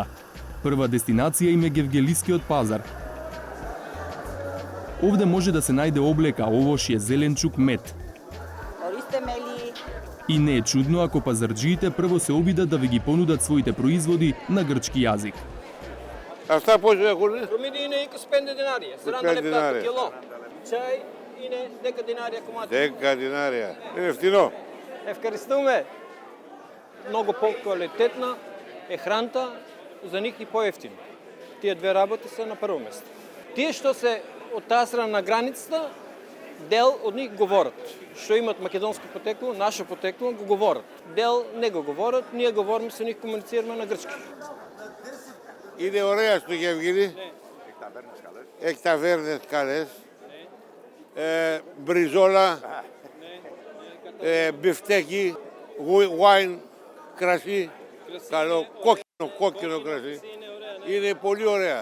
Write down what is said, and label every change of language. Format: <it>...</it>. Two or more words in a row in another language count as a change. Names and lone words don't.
<mk>Прва дестинација им е Гевгелискиот пазар. Овде може да се најде облека, овошје, зеленчук, мед. И не е чудно ако пазарджиите прво се обидат да ви ги понудат своите производи на грчки јазик.</mk> <el>Αυτά πώς έχουν? Προμήθη είναι 25 δινάρια, 40 λεπτά το κιλό. Τσάι είναι 10 δινάρια κομμάτι. 10 δινάρια. Είναι φτηνό. Ευχαριστούμε.</el> <mk>Много по-квалитетна е храната, за них и по-евтино. Тие две работи се на първо место. Тие, што се од таа страна на границата, дел од них говорат. Што имат македонско потекло, наше потекло, го говорат. Дел не го говорат, ние говориме со нив, комуницираме на грчки.</mk> <el>Είναι ωραία στο Γευγίνη. Έχει ταβέρνες καλές. Μπριζόλα, μπιφτέκι, wine, κρασί. Καλό, κόκκινο κρασί. Είναι πολύ ωραία.</el>